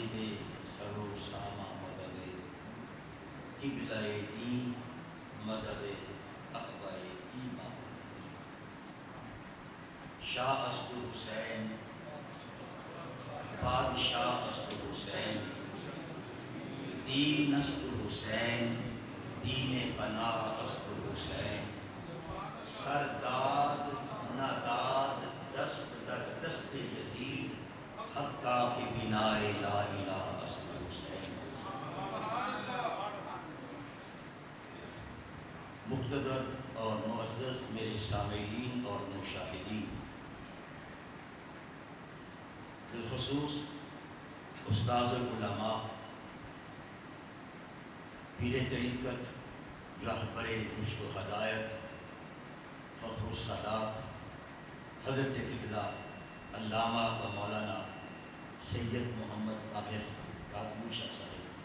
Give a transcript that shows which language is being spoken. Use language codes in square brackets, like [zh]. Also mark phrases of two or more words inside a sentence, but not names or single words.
[fa] بے سرو سامہ مدد قبلہ دین مدد اقبہ ایمان شاہ است حسین بادشاہ است حسین دین است حسین دین پناہ است حسین سرداد نداد دست در دست یزید حقا کی بنا لا الہ است حسین. [ur] مقتدر اور معزز میرے سامعین اور مشاہدین، بالخصوص استاذ العلماء، پیر طریقت، رہبر رشد و ہدایت، فخر السادات، حضرت قبلہ علامہ و مولانا سید محمد باقر کاظمی شاہ صاحب